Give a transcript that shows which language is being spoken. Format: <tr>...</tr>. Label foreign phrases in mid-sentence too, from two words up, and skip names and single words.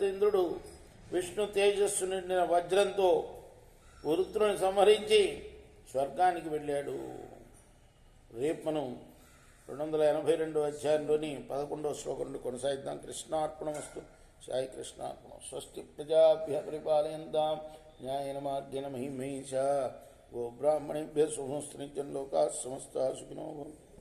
<te>ఇంద్రుడు విష్ణు తేజస్సు నిండిన వజ్రంతో వృత్రుని సంహరించి స్వర్గానికి వెళ్ళాడు. రేపు మనం 282 అధ్యాయంలోని 11వ శ్లోకం నుండి కొనసాగిద్దాం.</te> <sa>కృష్ణార్పణమస్తు. సాయి కృష్ణార్పణం. స్వస్తి ప్రజాభ్య పరిపాలయంతాం న్యాయేన మార్గేణ మహిమహీషా. గోబ్రాహ్మణేభ్యः శుభమస్తు. నిత్యం లోకాः సమస్తాः సుఖినో భవంతు.</sa>